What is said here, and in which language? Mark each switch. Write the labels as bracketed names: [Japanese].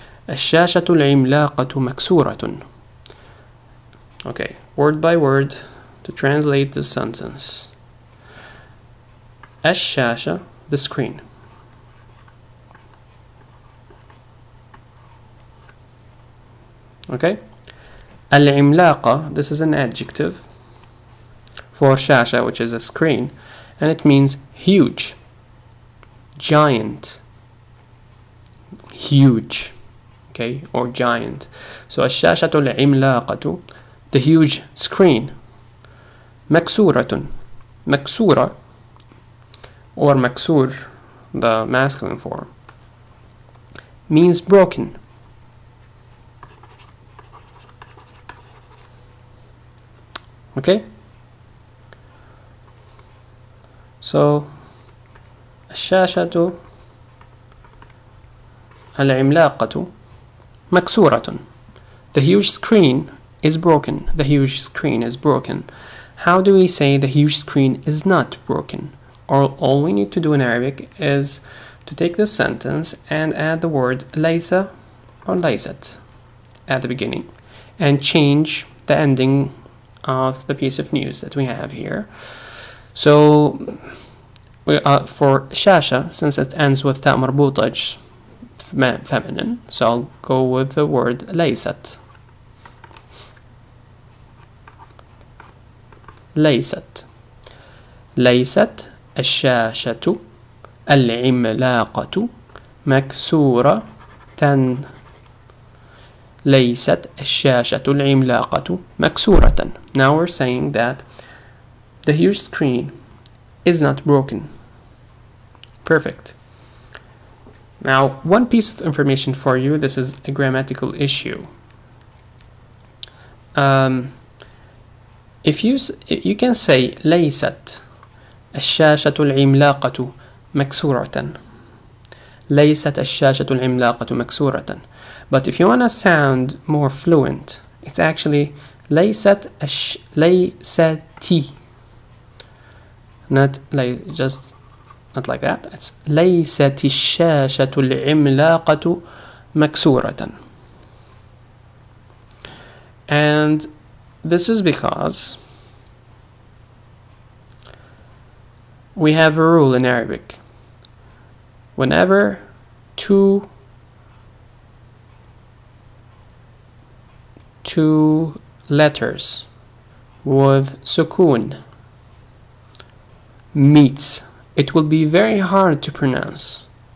[Arabic] الشاشة العملاقة مكسورة. [English] Okay, word by word to translate this sentence. الشاشة, the screen. Okay, العملاقة, this is an adjective for شاشة, which is a screen, and it means huge, giant, huge, okay, or giant. So [Arabic] الشاشة العملاقة, [English] the huge screen. مكسورة, مكسورة or مكسور, the masculine form, means broken. Okay, so [Arabic] الشاشة العملاقة مكسورة. [English] The huge screen is broken. The huge screen is broken. How do we say the huge screen is not broken? All we need to do in Arabic is to take this sentence and add the word ليس or ليست at the beginning and change the ending of the piece of news that we have here. So for شاشة, since it ends with تاء مربوطة, it's feminine, so I'll go with the word ليست. [Arabic] ليست. ليست الشاشة العملاقة مكسورة. ليست الشاشة العملاقة مكسورة. [English] Now we're saying that the huge screen is not broken. Perfect. Now, one piece of information for you. This is a grammatical issue. If you can say [Arabic] ليست الشاشة العملاقة مكسورة. ليست الشاشة العملاقة مكسورة. [English] But if you want to sound more fluent, it's actually [Arabic] ليست ليستي. [English] Not like just not like that. It's [Arabic] ليست الشاشة العملاقة مكسورة. [English] And this is because we have a rule in Arabic. Whenever two letters with sukun meets, it will be very hard to pronounce.